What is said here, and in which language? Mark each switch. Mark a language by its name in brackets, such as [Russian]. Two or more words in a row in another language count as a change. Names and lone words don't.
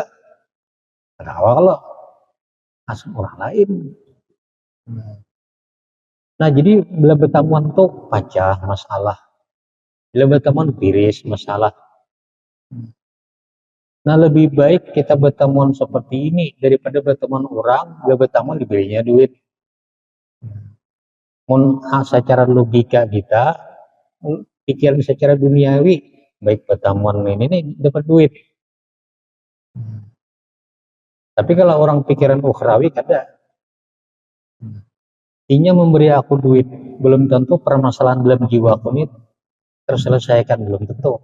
[Banjar] Kada kawa kalau asal orang lain. Nah jadi bila bertemuan tuh pecah masalah. Bila bertemuan piris masalah. Nah lebih baik kita bertemuan seperti ini daripada bertemuan orang, bila bertemuan diberinya duit. Secara logika kita, pikiran secara duniawi, baik pertemuan ini dapat duit. Tapi kalau orang pikiran ukhrawi kada. Intinya memberi aku duit, belum tentu permasalahan dalam jiwaku ini terselesaikan, belum tentu.